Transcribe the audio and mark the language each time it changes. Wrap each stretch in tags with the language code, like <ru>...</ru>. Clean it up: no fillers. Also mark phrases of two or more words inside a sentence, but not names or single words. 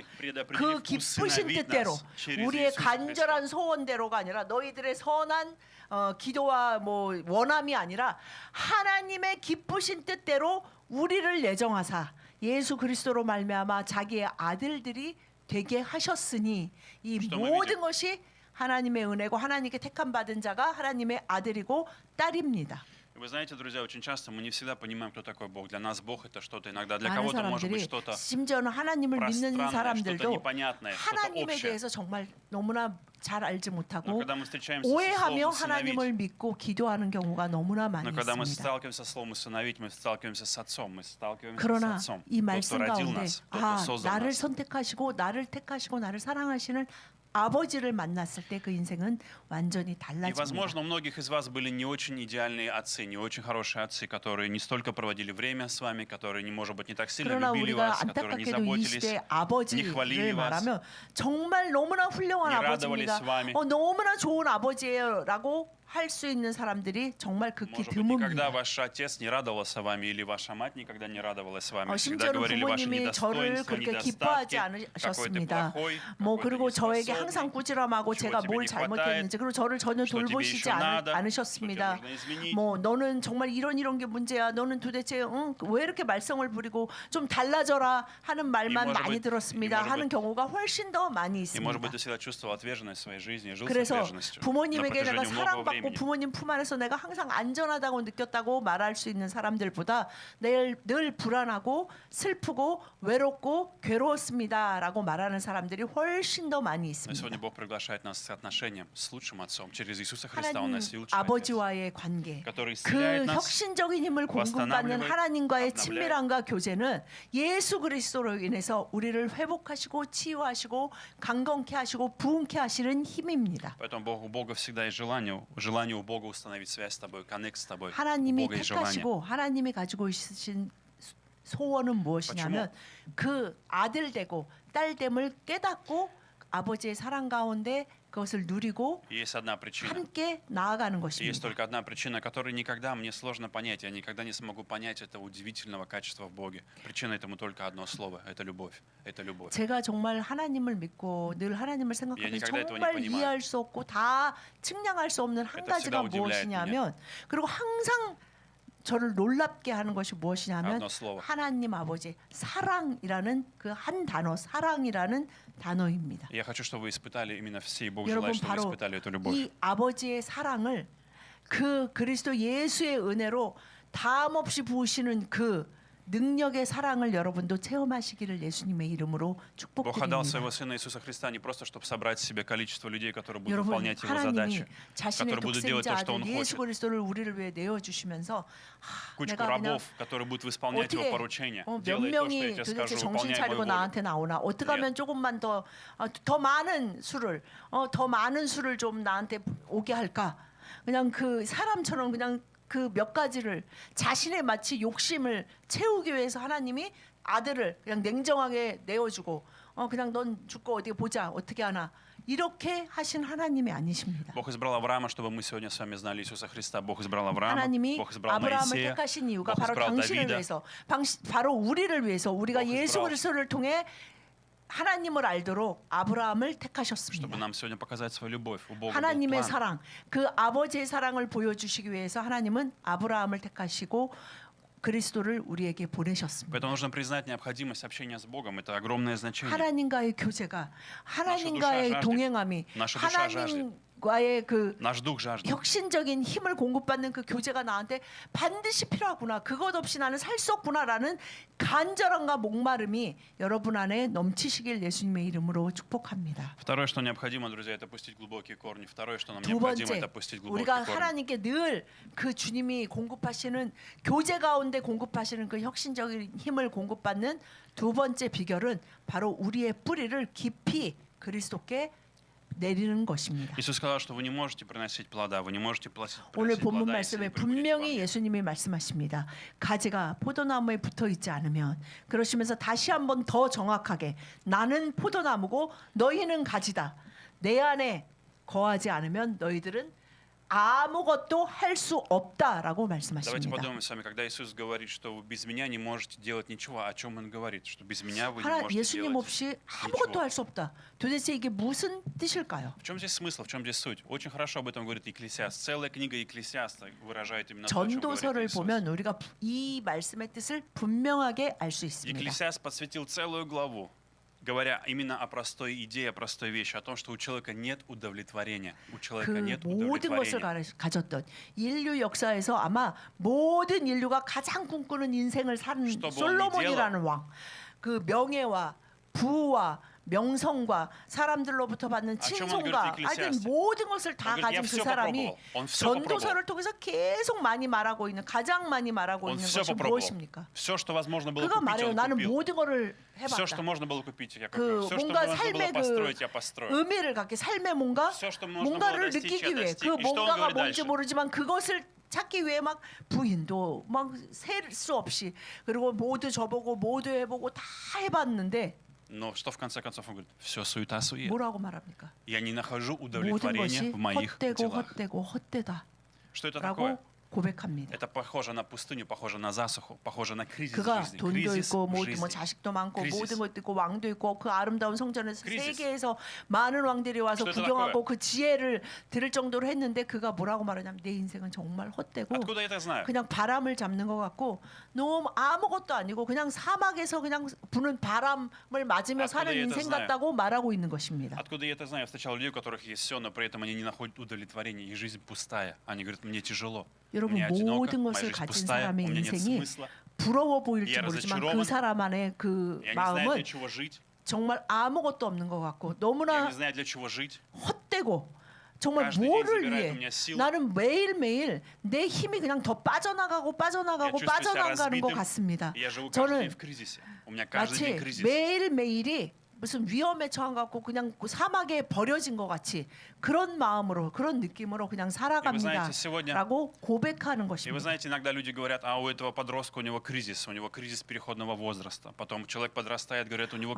<ko>그 기쁘신 뜻대로 우리의 간절한 소원대로가 아니라 너희들의 선한 기도와 뭐 원함이 아니라 하나님의 기쁘신 뜻대로 우리를 예정하사 예수 그리스도로 말미암아 자기의 아들들이 되게 하셨으니 이 모든 것이 하나님의 은혜고 하나님께 택함 받은 자가 하나님의 아들이고 딸입니다.</ko> <ru>Вы знаете, друзья, очень часто мы не всегда понимаем, кто такой Бог. Для нас Бог это что-то иногда, для</ru> <ko>많은</ko> <ru>кого-то может быть</ru> <ko>사람들이</ko> <ru>что-то</ru> <ko>심지어는 하나님을 믿는</ko> <ru>пространное, что-то</ru> <ko>사람들도</ko> <ru>непонятное, что-то</ru> <ko>하나님에</ko> <ru>общее.</ru> <ko>대해서 정말 너무나 잘 알지</ko> <ru>Но</ru> <ko>못하고</ko> <ru>когда мы встречаемся со</ru> <ko>오해하며</ko> <ru>словом «усыновить»,</ru> <ko>하나님을 믿고 기도하는 경우가 너무나 많이</ko> <ru>но когда мы</ru> <ko>있습니다.</ko> <ru>сталкиваемся со словом «усыновить», мы сталкиваемся с Отцом, мы сталкиваемся с</ru> <ko>그러나</ko> <ru>Отцом,</ru> <ko>이</ko> <ru>тот, кто</ru> <ko>말씀</ko> <ru>родил</ru> <ko>가운데</ko> <ru>нас, тот, кто создал</ru> <ko>나를</ko> <ru>нас.</ru> <ko>선택하시고 나를 택하시고 나를 사랑하시는 아버지를 만났을 때 그 인생은 완전히</ko> <ru>И,</ru> <ko>달라집니다.</ko> <ru>возможно, у многих из вас были не очень идеальные отцы, не очень хорошие отцы, которые не столько проводили время с вами, которые, может быть, не так сильно</ru> <ko>그러나</ko> <ru>любили</ru> <ko>우리가</ko> <ru>вас, которые не</ru> <ko>안타깝게도 이</ko> <ru>заботились,</ru> <ko>시대</ko> <ru>не хвалили</ru> <ko>아버지를</ko> <ru>вас,</ru> <ko>말하면 정말 너무나 훌륭한</ko> <ru>не</ru> <ko>아버지입니다.</ko> <ru>радовались вами.</ru> <ko>너무나 좋은 아버지예요라고 할 수 있는 사람들이 정말 극히</ko> <ru>Может быть, никогда</ru> <ko>드뭅니다.</ko> <ru>ваш отец не радовался вами, или ваша мать никогда не радовалась вами. Всегда</ru> <ko>심지어는</ko> <ru>говорили ваши</ru> <ko>부모님이 저를</ko> <ru>недостоинства,</ru> <ko>그렇게 기뻐하지</ko> <ru>недостатки, какой ты</ru> <ko>않으셨습니다.</ko> <ru>плохой,</ru> <ko>뭐</ko> <ru>какой ты</ru> <ko>그리고 저에게</ko> <ru>неспособный.</ru> <ko>항상 꾸지람하고</ko> <ru>чего</ru> <ko>제가</ko> <ru>тебе</ru> <ko>뭘</ko> <ru>не хватает,</ru> <ko>잘못했는지 그리고 저를 전혀</ko> <ru>что тебе</ru> <ko>돌보시지</ko> <ru>еще надо,</ru> <ko>않으셨습니다.</ko> <ru>что тебе нужно изменить.</ru> <ko>뭐 너는 정말 이런 게 문제야. 너는 도대체 왜 이렇게 말썽을 부리고 좀 달라져라 하는 말만</ko> <ru>может</ru> <ko>많이</ko> <ru>быть,</ru> <ko>들었습니다.</ko> <ru>может быть,</ru> <ko>하는 경우가 훨씬 더 많이</ko> <ru>И, может быть,</ru> <ko>있습니다.</ko> <ru>ты всегда чувствовал отверженность в своей жизни, жил с</ru> <ko>그래서</ko> <ru>отверженностью на</ru> <ko>부모님에게 내가</ko> <ru>протяжении многого</ru> <ko>사랑받고</ko> <ru>времени.</ru> <ko>부모님 품 안에서 내가 항상 안전하다고 느꼈다고 말할 수 있는 사람들보다 늘 불안하고 슬프고 외롭고 괴로웠습니다라고 말하는 사람들이 훨씬 더 많이</ko> <ru>Но</ru> <ko>있습니다.</ko> <ru>сегодня Бог приглашает нас к отношениям с лучшим Отцом. Через Иисуса Христа Он</ru> <ko>하나님</ko> <ru>нас лучший Отец,</ru> <ko>아버지와의 관계,</ko> <ru>который</ru> <ko>그</ko> <ru>исцеляет нас,</ru> <ko>혁신적인 힘을 공급받는</ko> <ru>восстанавливает,</ru> <ko>하나님과의</ko> <ru>обновляет.</ru> <ko>친밀함과 교제는 예수 그리스도로 인해서 우리를 회복하시고 치유하시고 강건케 하시고 부흥케 하시는 힘입니다.</ko> <ru>Поэтому у Бога всегда есть желание у Бога установить связь с тобой, коннект с тобой. У</ru> <ko>하나님이</ko> <ru>Бога есть желание.</ru> <ko>택하시고 하나님이 가지고 있으신 소원은 무엇이냐면 그 아들 되고 딸 됨을 깨닫고 아버지의 사랑 가운데 그것을 누리고</ko> <ru>И есть одна причина.</ru> <ko>함께 나아가는</ko> <ru>И есть</ru> <ko>것입니다.</ko> <ru>только одна причина, которую никогда мне сложно понять. Я никогда не смогу понять этого удивительного качества в Боге. Причина этому только одно слово. Это любовь. Это любовь.</ru> <ko>제가 정말 하나님을 믿고 늘 하나님을 생각하면서</ko> <ru>никогда этого не</ru> <ko>정말</ko> <ru>понимаю.</ru> <ko>이해할 수 없고 다 측량할 수 없는 한</ko> <ru>Это</ru> <ko>가지가</ko> <ru>всегда удивляет</ru> <ko>무엇이냐면 그리고 항상 저를 놀랍게 하는 것이 무엇이냐면</ko> <ru>одно слово.</ru> <ko>하나님 아버지 사랑이라는 그 한 단어 사랑이라는 단어입니다.</ko> <ru>Я хочу, чтобы вы испытали именно все, и Бог</ru> <ko>여러분</ko> <ru>желает, чтобы вы</ru> <ko>바로</ko> <ru>испытали эту любовь.</ru> <ko>이 아버지의 사랑을 그 그리스도 예수의 은혜로 담 없이 부으시는 그 능력의 사랑을 여러분도 체험하시기를 예수님의 이름으로</ko> <ru>Бог отдал своего</ru> <ko>축복드립니다.</ko> <ru>Сына Иисуса Христа не просто, чтобы собрать себе количество людей, которые будут</ru> <ko>여러분</ko> <ru>выполнять Его</ru> <ko>하나님이</ko> <ru>задачи,</ru> <ko>자신의</ko> <ru>которые будут делать</ru> <ko>독생자</ko> <ru>то, что</ru> <ko>아들</ko> <ru>Он</ru> <ko>예수</ko> <ru>хочет.</ru> <ko>그리스도를 우리를 위해 내어주시면서</ko> <ru>Кучку</ru> <ko>내가 그냥</ko> <ru>рабов, которые будут выполнять Его</ru> <ko>어떻게</ko> <ru>поручения.</ru> <ko>몇</ko> <ru>Делай то, что я</ru> <ko>명이</ko> <ru>тебе</ru> <ko>도대체</ko> <ru>скажу,</ru> <ko>정신</ko> <ru>выполняй</ru> <ko>차리고</ko> <ru>мою волю.</ru> <ko>나한테 나오나? 어떻게 하면 조금만 더 많은 수를 더 많은 수를 좀 나한테 오게 할까? 그냥 그 사람처럼 그냥 그 몇 가지를 자신의 마치 욕심을 채우기 위해서 하나님이 아들을 그냥 냉정하게 내어주고 그냥 넌 죽고 어디 보자 어떻게 하나 이렇게 하신 하나님이 아니십니다.</ko> <ru>Бог избрал Авраама, чтобы мы сегодня с вами знали Иисуса Христа. Бог избрал Авраама,</ru> <ko>하나님이</ko> <ru>Бог избрал</ru> <ko>아브라함을</ko> <ru>Моисея,</ru> <ko>택하신 이유가</ko> <ru>Бог</ru> <ko>바로</ko> <ru>избрал</ru> <ko>당신을</ko> <ru>Давида.</ru> <ko>위해서, 바로 우리를 위해서 우리가</ko> <ru>Бог</ru> <ko>예수</ko> <ru>избрал.</ru> <ko>그리스도를 통해 하나님을 알도록 아브라함을</ko> <ru>Чтобы</ru> <ko>택하셨습니다.</ko> <ru>нам сегодня показать свою любовь. У Бога был</ru> <ko>하나님의</ko> <ru>план.</ru> <ko>사랑, 그 아버지의 사랑을 보여주시기 위해서 하나님은 아브라함을 택하시고 그리스도를 우리에게 보내셨습니다.</ko> <ru>Поэтому нужно признать необходимость общения с Богом. Это огромное значение.</ru> <ko>하나님과의 교제가, 하나님과의</ko> <ru>жаждет.</ru> <ko>동행함이,</ko> <ru>Наша душа</ru> <ko>하나님과의 그</ko> <ru>Наш дух жаждет.</ru> <ko>혁신적인 힘을 공급받는 그 교제가 나한테 반드시 필요하구나. 그것 없이 나는 살 수 없구나라는 간절함과 목마름이 여러분 안에 넘치시길 예수님의 이름으로 축복합니다.</ko> <ru>Второе, что необходимо, друзья, это пустить глубокие корни. Второе, что нам</ru> <ko>두</ko> <ru>необходимо,</ru> <ko>번째,</ko> <ru>это пустить глубокие</ru> <ko>우리가</ko> <ru>корни.</ru> <ko>하나님께 늘 그 주님이 공급하시는 교제 가운데 공급하시는 그 혁신적인 힘을 공급받는 두 번째 비결은 바로 우리의 뿌리를 깊이 그리스도께 내리는 것입니다.</ko> <ru>Иисус сказал, что вы не можете приносить плода, вы не можете приносить</ru> <ko>오늘</ko> <ru>плода,</ru> <ko>본문</ko> <ru>если</ru> <ko>말씀에</ko> <ru>не прибудете во</ru> <ko>분명히</ko> <ru>мне.</ru> <ko>예수님이 말씀하십니다. 가지가 포도나무에 붙어 있지 않으면, 그러시면서 다시 한번 더 정확하게 나는 포도나무고 너희는 가지다. 내 안에 거하지 않으면 너희들은 아무것도 할 수 없다라고</ko> <ru>Давайте</ru> <ko>말씀하십니다.</ko> <ru>подумаем с вами, когда Иисус говорит, что вы без меня не можете делать ничего, о чем Он говорит, что без меня вы не</ru> <ko>하나</ko> <ru>можете</ru> <ko>예수님</ko> <ru>делать</ru> <ko>없이 아무것도</ko> <ru>ничего.</ru> <ko>할 수 없다. 도대체 이게 무슨 뜻일까요?</ko> <ru>В чем здесь смысл, в чем здесь суть? Очень хорошо об этом говорит Екклесиаст. Целая книга Екклесиаста выражает именно то, о чем говорит</ru> <ko>전도서를</ko> <ru>Иисус.</ru> <ko>보면 우리가 이 말씀의 뜻을 분명하게 알 수 있습니다.</ko> <ru>Екклесиаст посвятил целую главу, говоря именно о простой идее, о простой вещи, о том, что у человека нет удовлетворения. У человека</ru> <ko>그</ko> <ru>нет</ru> <ko>모든 것을</ko> <ru>удовлетворения.</ru> <ko>가졌던 인류 역사에서 아마 모든 인류가 가장 꿈꾸는 인생을 산</ko> <ru>Что бы он ни</ru> <ko>솔로몬이라는 왕, 그 명예와 부와 명성과 사람들로부터 받는 아,</ko> <ru>чем он</ru> <ko>칭송과</ko> <ru>говорит,</ru> <ko>하여튼</ko> <ru>Екклесиасте?</ru> <ko>모든 것을 다</ko> <ru>Он говорит,</ru> <ko>가진</ko> <ru>я</ru> <ko>그</ko> <ru>всё</ru> <ko>사람이</ko> <ru>попробовал. Он всё</ru> <ko>전도서를 통해서 계속 많이 말하고 있는, 가장 많이 말하고</ko> <ru>Он</ru> <ko>있는</ko> <ru>все</ru> <ko>것이</ko> <ru>попробовал.</ru> <ko>무엇입니까?</ko> <ru>Все, что возможно было</ru> <ko>그가</ko> <ru>купить,</ru> <ko>말해요.</ko> <ru>он</ru> <ko>나는</ko> <ru>купил.</ru> <ko>모든 거를</ko> <ru>Все, что</ru> <ko>해봤다.</ko> <ru>можно было купить, я</ru> <ko>그</ko> <ru>купил. Все, что</ru> <ko>뭔가</ko> <ru>можно было</ru> <ko>삶의 그</ko> <ru>построить, я построил.</ru> <ko>의미를 갖게, 삶의 뭔가</ko> <ru>Все, что можно</ru> <ko>뭔가를</ko> <ru>было достичь,</ru> <ko>느끼기</ko> <ru>я</ru> <ko>위해,</ko> <ru>достиг.</ru> <ko>그</ko> <ru>И что он</ru> <ko>뭔가가</ko> <ru>говорит</ru> <ko>뭔지</ko> <ru>дальше?</ru> <ko>모르지만 그것을 찾기 위해 막 부인도 막 셀 수 없이, 그리고 모두 저보고 모두 해보고 다 해봤는데</ko> <ru>Но что в конце концов он говорит? Все суета-сует.</ru> <ko>뭐라고 말합니까?</ko> <ru>Я не нахожу</ru> <ko>모든</ko> <ru>удовлетворения</ru> <ko>것이</ko> <ru>в моих</ru> <ko>헛되고</ko> <ru>делах.</ru> <ko>헛되고 헛되다라고</ko> <ru>Что это такое?</ru> <ko>고백합니다.</ko> <ru>Это похоже на пустыню, похоже на засуху, похоже на кризис в</ru> <ko>그가</ko> <ru>жизни.</ru> <ko>돈도</ko> <ru>Кризис</ru> <ko>있고</ko> <ru>в</ru> <ko>뭐</ko> <ru>жизни.</ru> <ko>자식도 많고 크리시스. 모든 것도 있고 왕도 있고 그 아름다운 성전에서 크리시스. 세계에서 많은 왕들이 와서</ko> <ru>что это</ru> <ko>구경하고 그 지혜를 들을 정도로 했는데 그가 뭐라고 말하냐면 내 인생은 정말 헛되고</ko> <ru>Откуда я это знаю?</ru> <ko>그냥 바람을 잡는 것 같고 너무 아무것도 아니고 그냥 사막에서 그냥 부는 바람을 맞으며</ko> <ru>откуда</ru> <ko>사는</ko> <ru>я это</ru> <ko>인생</ko> <ru>знаю?</ru> <ko>같다고 말하고 있는 것입니다.</ko> <ru>Откуда я это знаю? Я встречал людей, у которых есть все, но при этом они не находят удовлетворения, и жизнь пустая. Они говорят, мне тяжело,</ru> <ko>여러분</ko> <ru>мне одиноко,</ru> <ko>모든</ko> <ru>моя</ru> <ko>것을</ko> <ru>жизнь</ru> <ko>가진</ko> <ru>пустая, у</ru> <ko>사람의</ko> <ru>меня нет</ru> <ko>인생이</ko> <ru>смысла,</ru> <ko>부러워 보일지</ko> <ru>Я</ru> <ko>모르지만 그</ko> <ru>разочарован.</ru> <ko>사람 안에 그</ko> <ru>я не знаю, для</ru> <ko>마음은</ko> <ru>чего жить,</ru> <ko>정말 아무것도 없는 것 같고</ko> <ru>я</ru> <ko>너무나</ko> <ru>не знаю, для чего жить.</ru> <ko>헛되고 정말</ko> <ru>каждый день</ru> <ko>뭐를</ko> <ru>забирает</ru> <ko>위해</ko> <ru>у меня силы.</ru> <ko>나는 매일매일 내 힘이 그냥 더 빠져나가고</ko> <ru>Я чувствую себя</ru> <ko>빠져나가는 것</ko> <ru>разбитым,</ru> <ko>같습니다.</ko> <ru>и я живу каждый</ru> <ko>저는</ko> <ru>день в кризисе. У меня каждый</ru> <ko>마치</ko> <ru>день кризис.</ru> <ko>매일매일이 무슨 위험에 처한 것 같고 그냥 사막에 버려진 것 같이 그런 마음으로, 그런 느낌으로 그냥 살아갑니다</ko> <ru>знаете, сегодня-</ru> <ko>라고 고백하는</ko> <ru>И вы</ru> <ko>것입니다.</ko> <ru>знаете, иногда люди говорят, а у этого подростка у него кризис переходного возраста. Потом человек подрастает, говорят, у него</ru>